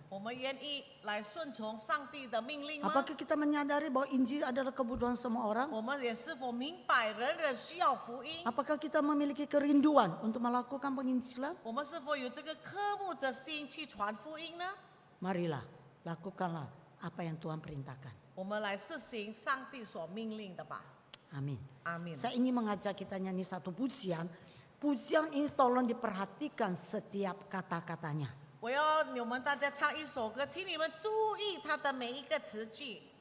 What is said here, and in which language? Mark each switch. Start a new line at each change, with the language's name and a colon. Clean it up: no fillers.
Chinese: 我们愿意来顺从上帝的命令吗？
Indonesian: Apakah kita menyadari bahwa Injil adalah kebutuhan semua orang?
Chinese: 我们也是否明白人人需要福音？
Indonesian: Apakah kita memiliki kerinduan untuk melakukan penginjilan?
Chinese: 我们是否有这个科目的心去传福音呢？
Indonesian: Marilah, lakukanlah apa yang Tuhan perintahkan.
Chinese: 我们来实行上帝所命令的吧。
Indonesian: Amin.
Chinese: 阿门。
Indonesian: Saya ingin mengajak kita nyanyi satu pujian. Pujian ini tolong diperhatikan setiap kata-katanya.
Chinese: 我要你们大家唱一首歌，请你们注意它的每一个词句。